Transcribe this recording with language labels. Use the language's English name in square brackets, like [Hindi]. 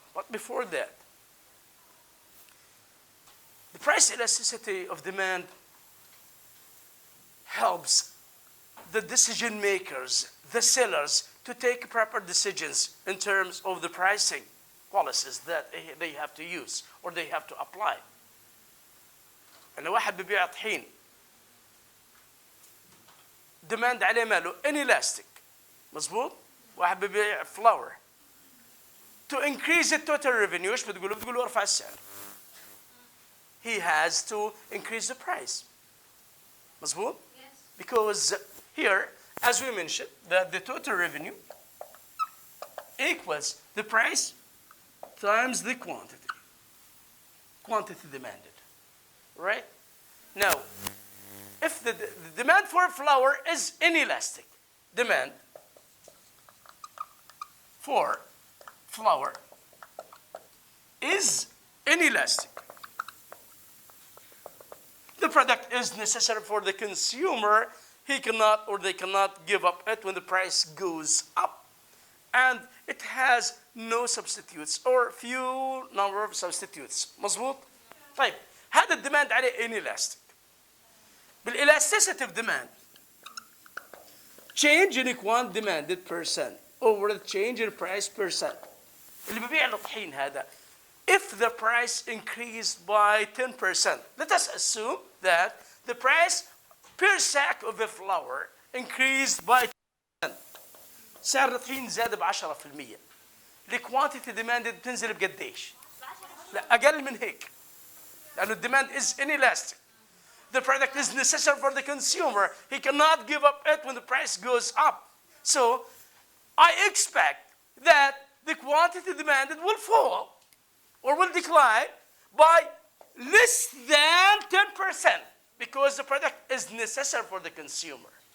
[English] But before that, the price elasticity of demand helps the decision makers, the sellers, to take proper decisions in terms of the pricing policies that they have to use or they have to apply. [Arabic] أنا واحد ببيع طحين demand عليه ماله inelastic, مظبوط؟ واحد ببيع flour. [English] To increase the total revenue [Arabic] ايش بتقولوا؟ بتقولوا ارفع السعر. [English] He has to increase the price. [Arabic] مظبوط؟ [English] Yes. Because here, as we mentioned, that the total revenue equals the price times the quantity demanded, right? Now, if the demand for flour is inelastic, demand for flour is inelastic, product is necessary for the consumer, he cannot or they cannot give up it when the price goes up. And it has no substitutes or few number of substitutes. [Arabic] مظبوط؟ طيب هذا الديماند عليه inelastic. [English] بالالاستيسيتي demand change in quantity demanded percent over the change in price percent. [Arabic] اللي ببيع الطحين هذا [English] if the price increased by 10%, let us assume that the price per sack of the flour increased by 10%. [Arabic] سعر الطحين زاد ب 10%. الكوانتيتي demanded بتنزل بقديش؟ لا أقل من هيك. [English] لأنه demand is inelastic. The product is necessary for the consumer. He cannot give up it when the price goes up. So I expect that the quantity demanded will fall or will decline by less than 10% because the product is necessary for the consumer.